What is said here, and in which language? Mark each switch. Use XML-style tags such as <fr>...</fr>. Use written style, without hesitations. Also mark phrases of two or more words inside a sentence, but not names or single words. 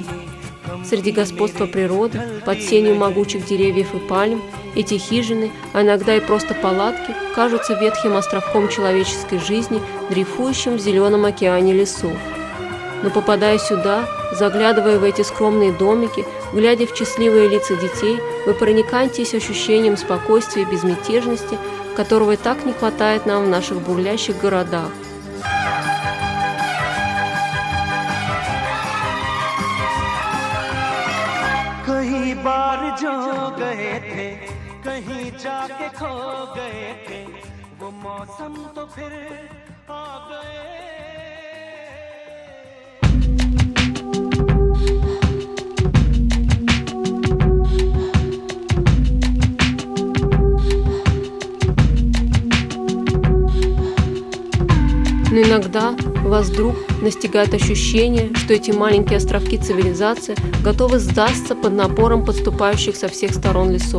<ru>Среди господства природы, под сенью могучих деревьев и пальм, эти хижины, а иногда и просто палатки, кажутся ветхим островком человеческой жизни, дрейфующим в зеленом океане лесов. Но попадая сюда, заглядывая в эти скромные домики, глядя в счастливые лица детей, вы проникаетесь ощущением спокойствия и безмятежности, которого и так не хватает нам в наших бурлящих городах.</ru> <hi>कहीं बार जो गए थे कहीं जाके खो गए थे वो मौसम तो फिर आ गए</hi> <ru>Но иногда вас вдруг настигает ощущение, что эти маленькие островки цивилизации готовы сдастся под напором подступающих со всех сторон лесов.</ru>